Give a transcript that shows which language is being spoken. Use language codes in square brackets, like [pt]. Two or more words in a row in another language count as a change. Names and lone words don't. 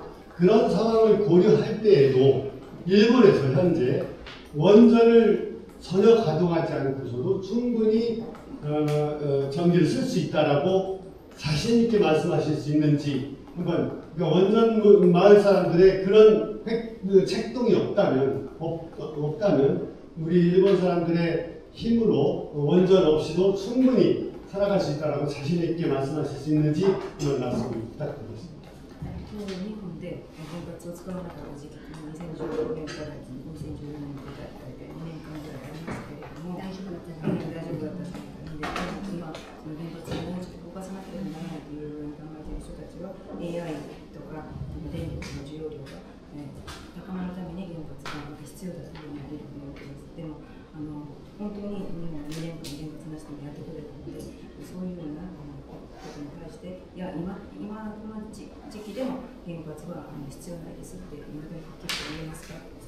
[ko] 그런 상황을 고려할 때에도 일본에서 현재 원전을 전혀 가동하지 않고서도 충분히 전기를 쓸 수 있다라고 자신 있게 말씀하실 수 있는지 한번 그러니까 원전 마을 사람들의 그런 책동이 없다면 우리 일본 사람들의 힘으로 원전 없이도 충분히 살아갈 수 있다라고 자신 있게 말씀하실 수 있는지 한번 말씀 부탁드리겠습니다. [ja] 日本で原発を使わなかった時期に2016年から2017年まで大体2年間ぐらいありますけれども大丈夫だったんですけど、今その原発をもうちょっと動かさなければならないというふうに考えている人たちは AI とか電力の需要量が高まるために原発が必要だというふうに言われるわけです。でも本当に日本は2年間原発なしでもやってくれたので、そういうようなことに対していや今この時期でも原発は必要ないですって今では結構言えますか？